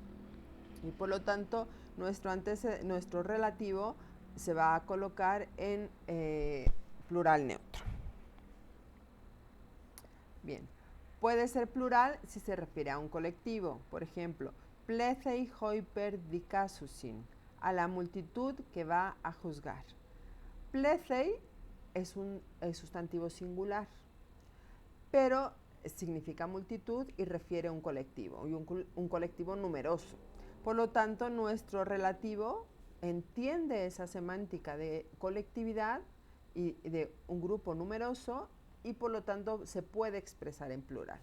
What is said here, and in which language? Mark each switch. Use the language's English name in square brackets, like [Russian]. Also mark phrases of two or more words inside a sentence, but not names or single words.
[Spanish] Y por lo tanto, nuestro relativo se va a colocar en plural neutro. Bien, puede ser plural si se refiere a un colectivo. Por ejemplo, [Greek] πλήθει οἵπερ δικάσουσιν, [Spanish] a la multitud que va a juzgar. Plethei es un sustantivo singular, pero significa multitud y refiere a un colectivo, y un colectivo numeroso. Por lo tanto, nuestro relativo entiende esa semántica de colectividad y de un grupo numeroso, y por lo tanto se puede expresar en plural.